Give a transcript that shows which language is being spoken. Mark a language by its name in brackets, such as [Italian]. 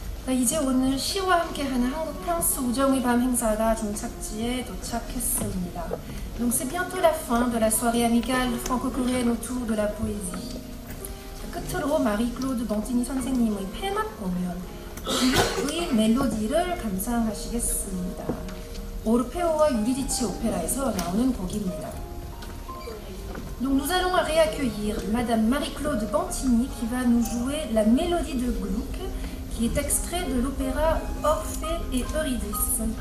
[Korean] 이제 오늘 시와 함께하는 한국 프랑스 우정의 밤 행사가 종착지에 도착했습니다. [French] Donc c'est bientôt la fin de la soirée amicale franco-coréenne autour de la poésie. [Korean] 끝으로 마리-클로드 벙티니 선생님의 폐막 공연 의 멜로디를 감상하시겠습니다. 오르페오와 유리디치 오페라에서 나오는 곡입니다. [French] Donc nous allons réaccueillir Madame Marie-Claude Bantini qui va nous jouer la mélodie de Gluck qui est extrait de l'opéra Orphée et Eurydice.